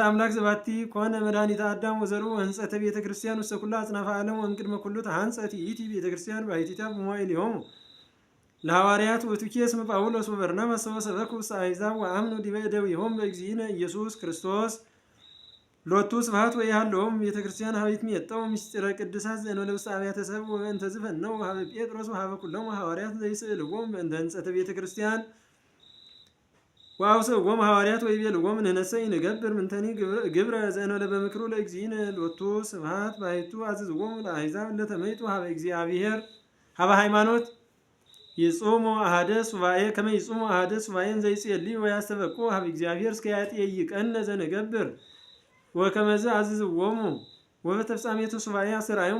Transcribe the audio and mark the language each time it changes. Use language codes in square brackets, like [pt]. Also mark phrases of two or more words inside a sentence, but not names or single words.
[gez] አምላክ ዘባቲ ኮነ መድኃኒተ አዳም ወዘሩ ወህንጸተ ቤተ ክርስቲያን ውስተ ኩሉ አጽናፈ ዓለም ወእምቅድመ ኩሉ ተሐንጸት ይእቲ ቤተ ክርስቲያን ባሕቲታ በመዋዕሊሆሙ ለሐዋርያት ወቱኬ እስመ ጳውሎስ ወበርናባስ ሰበኩ ውስተ አሕዛብ ወአምኑ ዲበ እደዊሆሙ በእግዚእነ ኢየሱስ ክርስቶስ ሎቱ ስብሐት ወይሃለውም ቤተ ክርስቲያን ሀቤት ሚየጠው ምስጢረ ቅዱሳት ዘእንበለ ውስተ አብያተ ሰብእ ወእንተ ዝፈነው ሀበ ጴጥሮስ ወሀበ ኩሎሙ ሐዋርያት ዘይስእልዎም በእንተ ህንጸተ ቤተ ክርስቲያን ወአውስእዎሙ ሐዋርያት ወይቤልዎም ንሕነሰ ኢንገብር ምንተኒ ግብረ ዘእንበለ በምክሩ ለእግዚእነ ሎቱ ስብሐት ባሕቱ አዝዝዎሙ ለአሕዛብ ለተመይጡ ሀበ እግዚአብሔር ሀበ ሃይማኖት ይጹሙ አሐደ ሱባኤ ከመ ይጹሙ አሐደ ሱባኤን ዘይጼልዩ ወያስተበቁ ሀበ እግዚአብሔር እስከ ያጠይቀነ ዘነገብር ወከመዝ አዝዝዎሙ ወበተፍጻሜቱ ሱባኤ አስተርአዮሙ